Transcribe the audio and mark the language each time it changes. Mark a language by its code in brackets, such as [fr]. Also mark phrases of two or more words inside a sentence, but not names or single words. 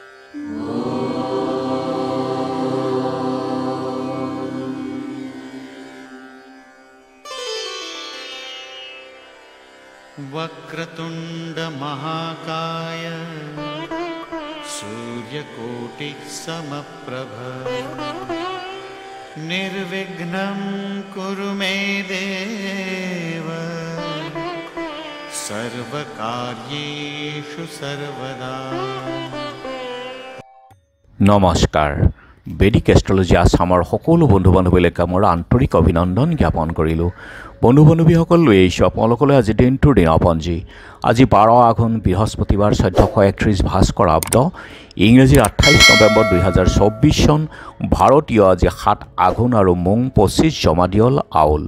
[sa] वक्रतुंड महाकाय सूर्यकोटि समप्रभ निर्विघ्नं कुरु मे देव सर्वकार्येषु सर्वदा। [as] नमस्कार। বেদিক এষ্ট্ৰলজি আসামৰ সকলো বন্ধু বান্ধৱীলৈকে মোৰ আন্তৰিক অভিনন্দন জ্ঞাপন কৰিলোঁ। বন্ধু বান্ধৱীসকল লৈ আহিছোঁ আপোনালোকলৈ আজি দিনটোৰ দিনপঞ্জী। আজি 12 আঘোণ বৃহস্পতিবাৰ 1431 ভাস্কৰ আব্দ ইংৰাজীৰ 28 নৱেম্বৰ 2024 চন ভাৰতীয় আজি 7 আঘোণ আৰু মোং 25 জমাদিয়ল আউল।